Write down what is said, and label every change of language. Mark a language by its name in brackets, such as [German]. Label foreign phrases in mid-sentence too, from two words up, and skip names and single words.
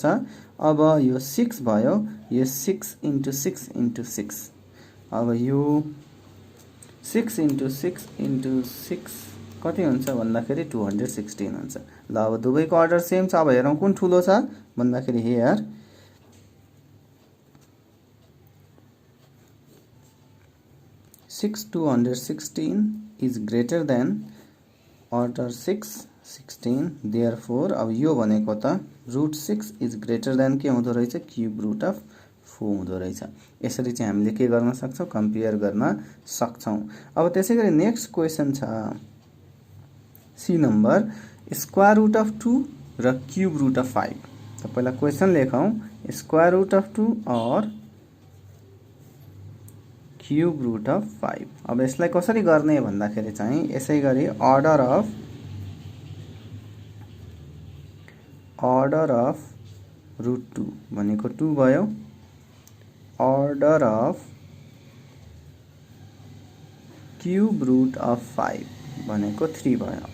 [Nepali] अब यो 6 भयो यो [English] 6 into 6 into 6 [Nepali] अब यो [English] 6 into 6 into 6 [Nepali] कति हुन्छ भन्दाखेरि 216 हुन्छ। ल अब दुवैको [English] order same [Nepali] छ। अब हेरौं कुन ठुलो छ भन्दाखेरि [English] here 6 216 is greater than order 6 16 therefore [Nepali] अब यो भनेको त [English] root 6 is greater than [Nepali] के हुँदो रहेछ [English] cube root of 4 [Nepali] हुँदो रहेछ। यसरी चाहिँ हामीले के गर्न सक्छौं कम्पेयर गर्न सक्छौं। अब त्यसैगरी [English] next question [Nepali] छ [English] C number square root of 2 [Nepali] र [English] cube root of 5. [Nepali] त पहिला क्वेशन लेखौं [English] square root of 2 [Nepali] और [English] cube root of 5. [Nepali] अब यसलाई कसरी गर्ने भन्दाखेरि चाहिँ यसैगरी [English] order of root 2 [Nepali] भनेको 2 भयो [English] order of cube root of 5 [Nepali] भनेको 3 भयो।